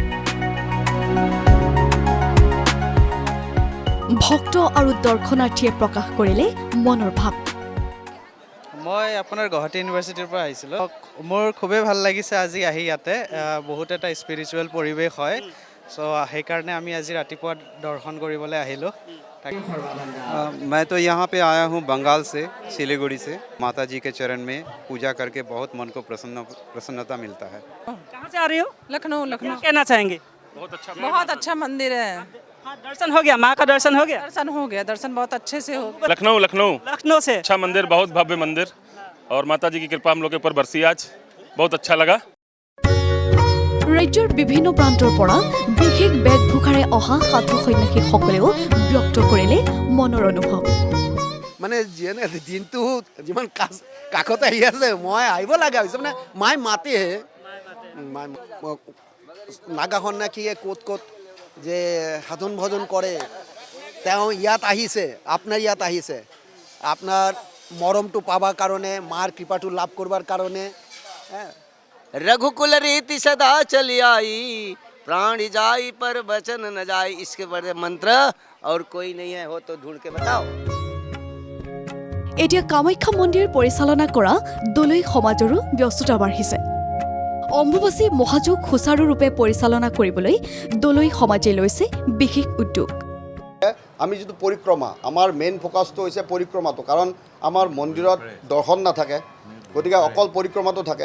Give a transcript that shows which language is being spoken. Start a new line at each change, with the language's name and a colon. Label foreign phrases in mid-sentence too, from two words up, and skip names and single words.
Assamese: ভক্ত আৰু দৰ্শনাৰ্থীয়ে প্ৰকাশ কৰিলে মনৰ ভাৱ। মই আপোনাৰ গুৱাহাটী ইউনিভাৰ্চিটিৰ পৰা আহিছিলোঁ। মোৰ খুবেই ভাল লাগিছে আজি আহি ইয়াতে। বহুত এটা স্পিৰিচুৱেল পৰিৱেশ হয়। চ' সেইকাৰণে আমি আজি ৰাতিপুৱা দৰ্শন কৰিবলৈ আহিলোঁ।
Hindi: मैं तो यहाँ पे आया हूँ बंगाल से, सिलीगुड़ी से। माता जी के चरण में पूजा करके बहुत मन को प्रसन्नता मिलता है। कहाँ से आ रही हो? लखनऊ। क्या कहना चाहेंगे? बहुत अच्छा मंदिर है। हाँ, दर्शन हो गया, माँ का दर्शन हो गया। दर्शन बहुत अच्छे से हो गया। लखनऊ से अच्छा मंदिर, बहुत भव्य मंदिर और माता जी की कृपा हम लोग के ऊपर बरसी आज, बहुत अच्छा लगा।
Assamese: ৰাজ্যৰ বিভিন্ন প্ৰান্তৰ পৰা বিশেষ বেশভূষাৰে অহা সাধু সন্যাসীসকলেও ব্যক্ত কৰিলে মনৰ অনুভৱ। মানে দিনটো যিমান কাষতে আহি আছে মই আহিব লগা হৈছে। মানে মায়ে মাতেহে নাগা সন্যাসীয়ে ক'ত ক'ত যে সাধন ভজন কৰে, তেওঁ ইয়াত আহিছে, আপোনাৰ ইয়াত আহিছে আপোনাৰ মৰমটো পাবৰ কাৰণে, মাৰ কৃপাটো লাভ কৰিবৰ কাৰণে।
Hindi: रघुकुल रीति सदा चली आई, प्राण जाई पर वचन न जाई, इसके बड़े मंत्र और कोई नहीं है, हो तो ढूंढ के बताओ।
Assamese: এতিয়া কামাখ্যা মন্দিৰ পৰিচালনা কৰা দলৈ সমাজৰো ব্যস্ততা বাঢ়িছে। অম্বুবাচী মহাযুগ সুচাৰুৰূপে পৰিচালনা কৰিবলৈ দলৈ সমাজে লৈছে বিশেষ উদ্যোগ। আমি যিটো পৰিক্ৰমা, আমাৰ
English: main focusটো
Assamese: হৈছে পৰিক্ৰমাটো, কাৰণ আমাৰ মন্দিৰত দৰ্শন নাথাকে, গতিকে অকল পৰিক্ৰমাটো থাকে।